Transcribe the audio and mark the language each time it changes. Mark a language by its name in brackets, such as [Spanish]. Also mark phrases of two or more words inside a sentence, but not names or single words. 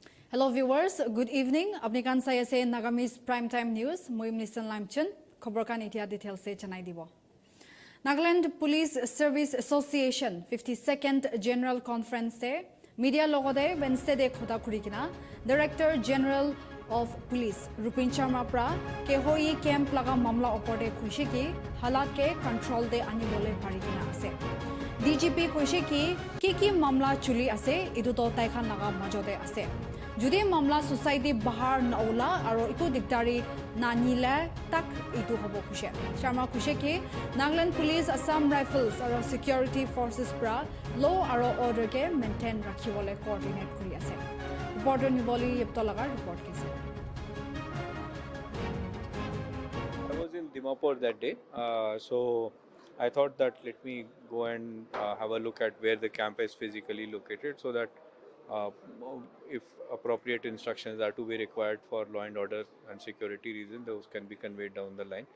[English] Hello viewers, good evening. [Naga Pidgin] Apni kan sai ase Nagamese Prime Time News. Moi Mr. Lamchen. Khobor kan itia detail se chanai dibo. Nagaland Police Service Association 52nd General Conference se media logode Wednesday de khoda kurikina [English] Director General of Police [Naga Pidgin] Rupin Sharma pra ke hoi camp laga mamla oporde khushi ki halat ke control de ani bole parikina ase. DGP khushi ki mamla chuli ase idu to tai khan laga majode ase. Judi mamla society bahar naula aro iku diktari nanile tak itu hobo kushe. Sharma kushe ki Nagaland Police Assam Rifles aro [English] security forces [Naga Pidgin] pra law aro order ke maintain rakhiwole coordinate kuri ase. Reporter Niboli Yeptolagar report kise. [English] I was in Dimapur that day, so I thought that let me go and have a look at where the camp is physically located so that uh, if appropriate instructions are to be required for law and order and security reasons, those can be conveyed down the line.